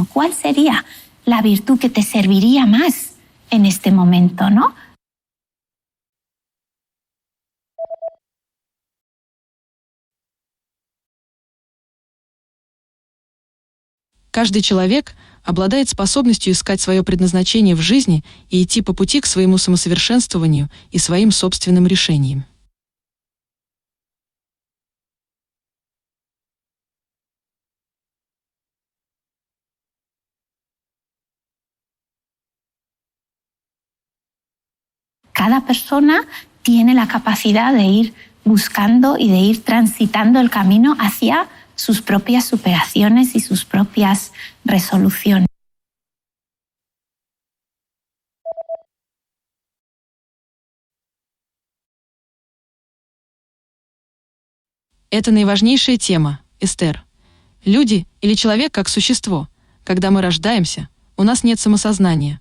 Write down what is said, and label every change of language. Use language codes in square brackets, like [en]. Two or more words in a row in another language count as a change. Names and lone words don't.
[es] ¿Cuál sería la virtud que te serviría más en este momento, no? [ru] Каждый человек обладает способностью искать свое предназначение в жизни и идти по пути к своему самосовершенствованию и своим собственным решениям. [es] Cada persona tiene la capacidad de ir buscando y de ir transitando el camino hacia sus propias superaciones y sus propias resoluciones. [ru] Это наиважнейшая тема, Эстер. Люди или человек как существо. Когда мы рождаемся, у нас нет самосознания.